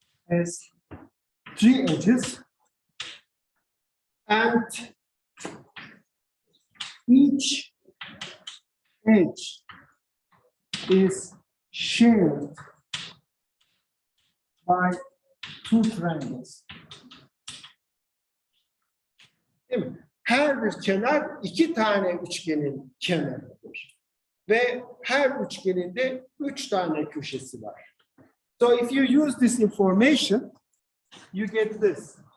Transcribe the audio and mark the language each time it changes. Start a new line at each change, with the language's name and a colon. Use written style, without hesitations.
English: has three edges, and each edge is shared by two triangles.
Turkish: Değil mi? Her bir kenar iki tane üçgenin kenarıdır. Ve her üçgenin de üç tane köşesi var.
English: So if you use this information, you get this.